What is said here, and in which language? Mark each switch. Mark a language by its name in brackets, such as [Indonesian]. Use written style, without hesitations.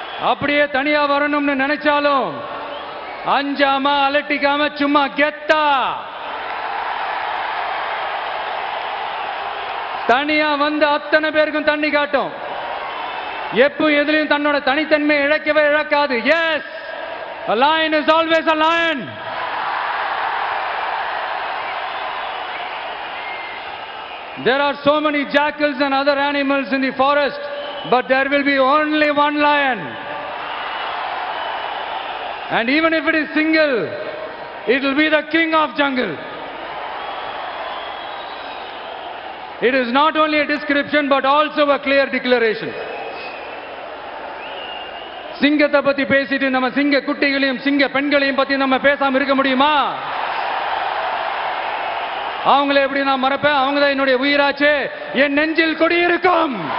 [Tamil] அப்படியே தனியா வரணும்னு நினைச்சாலும் அஞ்சாம அலட்டிக்காம சும்மா கெத்தா தனியா வந்து அத்தனை பேருக்கும் தண்ணி காட்டும். எப்போ எதிலையும் தன்னோட தனித்தன்மை இழக்கவே இழக்காது. [English] Yes, a lion is always a lion. There are so many jackals and other animals in the forest, but there will be only one lion. And even if it is single, it will be the king of jungle. It is not only a description but also a clear declaration. [Tamil] சிங்கத்தை பத்தி பேசிட்டு நம்ம சிங்க குட்டிகளையும் சிங்க பெண்களையும் பத்தி நம்ம பேசாம இருக்க முடியுமா? அவங்களை எப்படி நான் மறப்பேன்? அவங்க தான் என்னுடைய உயிராச்சே, என் நெஞ்சில் குடியிருக்கும்.